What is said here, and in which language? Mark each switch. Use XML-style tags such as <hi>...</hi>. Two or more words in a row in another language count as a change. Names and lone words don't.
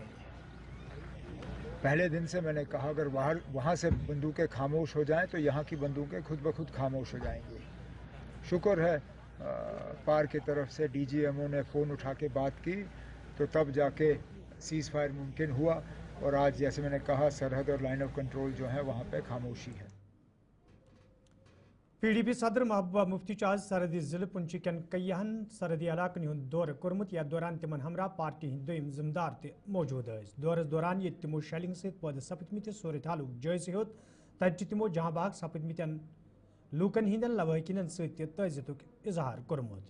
<ur>پہلے دن سے میں نے کہا اگر وہاں سے بندوقیں خاموش ہو جائیں تو یہاں کی بندوقیں خود بخود خاموش ہو جائیں گی. شکر ہے پار کی طرف سے ڈی جی ایم او نے فون اٹھا کے بات کی تو تب جا کے سیز فائر ممکن ہوا، اور آج جیسے میں نے کہا سرحد اور لائن آف کنٹرول جو ہے وہاں پہ خاموشی ہے.</ur> <ks>پی ڈی پی صدر محبوبہ مفتی آز سرحدی ضلع پنچی کن کئیہن سرحدی علاقن ہند دورہ کورمت، یا دوران تمن ہمراہ پارٹی ہند دویم ذمہ دار تہ موجود ٲسۍ. دورس دوران یہ تمو شیلنگ ست پٲدٕ سپدمتس صورت حالک جٲیزٕ ہیوٚت. تتہِ چھِ تمو جہاں بحق سپدمتین لوکن ہندین لوٲحقینن ست تہ تعزیتک اظہار کوٚرمُت.</ks>